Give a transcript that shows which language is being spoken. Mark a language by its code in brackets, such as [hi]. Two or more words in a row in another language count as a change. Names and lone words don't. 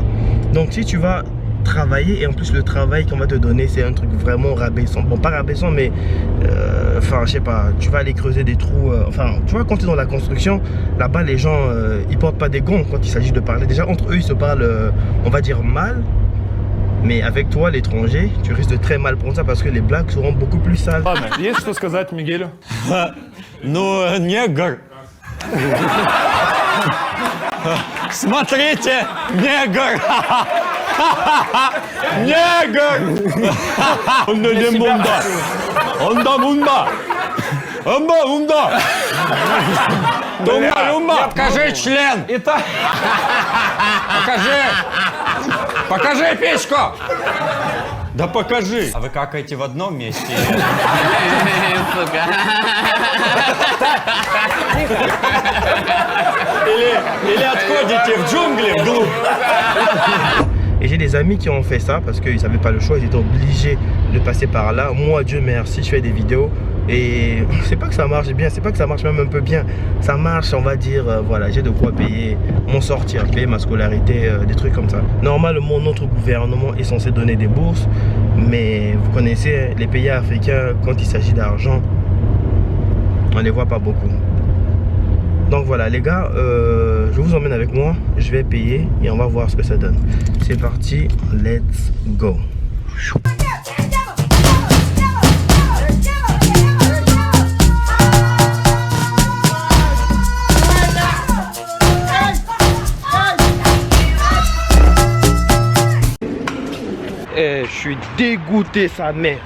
[fr] Donc si tu vas travailler, et en plus le travail qu'on va te donner c'est un truc vraiment rabaissant, bon pas rabaissant mais enfin je sais pas, tu vas aller creuser des trous, enfin tu vois quand tu es dans la construction là-bas les gens ils portent pas des gants quand il s'agit de parler, déjà entre eux ils se parlent on va dire mal, mais avec toi l'étranger tu risques de très mal prendre ça parce que les blagues seront beaucoup plus sales. [ru] Есть что сказать Мигелю? Ну, негр. Смотрите, негр. Негр. Он не мунда. Он да мунда. Амба мунда. Думба lumba. Покажи член. Покажи печку. Да покажи. А вы какаете в одном месте? Или отходите в джунгли вглубь? [fr] Et j'ai des amis qui ont fait ça parce qu'ils n'avaient pas le choix, ils étaient obligés de passer par là. Moi, Dieu merci, je fais des vidéos et c'est pas que ça marche bien, c'est pas que ça marche même un peu bien. Ça marche, on va dire, voilà, j'ai de quoi payer mon sortir, payer ma scolarité, des trucs comme ça. Normalement, notre gouvernement est censé donner des bourses, mais vous connaissez, les pays africains, quand il s'agit d'argent, on les voit pas beaucoup. Donc voilà les gars, je vous emmène avec moi, je vais payer et on va voir ce que ça donne. C'est parti, [en] let's go. [fr] Je suis dégoûté sa mère.